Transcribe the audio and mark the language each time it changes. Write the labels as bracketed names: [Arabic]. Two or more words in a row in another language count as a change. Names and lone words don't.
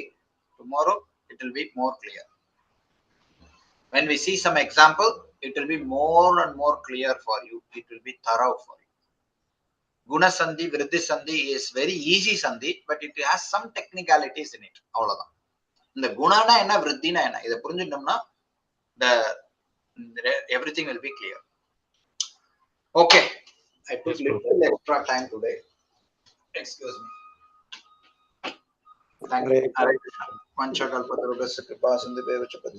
[English] Tomorrow it will be more clear. When we see some example, it will be more and more clear for you. It will be thorough for you. Guna Sandhi, Vriddhi Sandhi is very easy Sandhi, but it has some technicalities in it. Avladhan. [Tamil] The குணன்னா என்ன, வ்ருத்தின்னா என்ன. இதப் புரிஞ்சிட்டோம்னா, [English] everything will be clear. Okay. I took little extra time today. Excuse me. Thank you. [Sanskrit] हरे कृष्ण. पञ्चकल्पतरुभस्य कृपा सिन्धुभ्यो